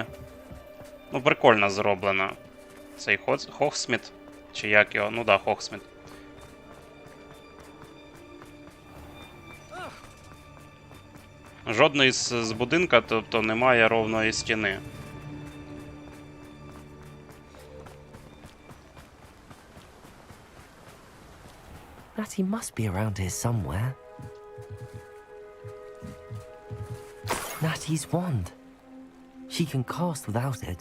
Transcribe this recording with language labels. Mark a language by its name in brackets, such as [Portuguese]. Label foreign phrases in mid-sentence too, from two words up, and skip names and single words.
[Ukrainian] Ну, прикольно зроблено. Цей Хогсміт, чи як його, ну да, Хогсміт. Жодний з будинка, тобто немає ровної стіни. [English] Natty must be around here somewhere. Natty's wand. She can cast without it.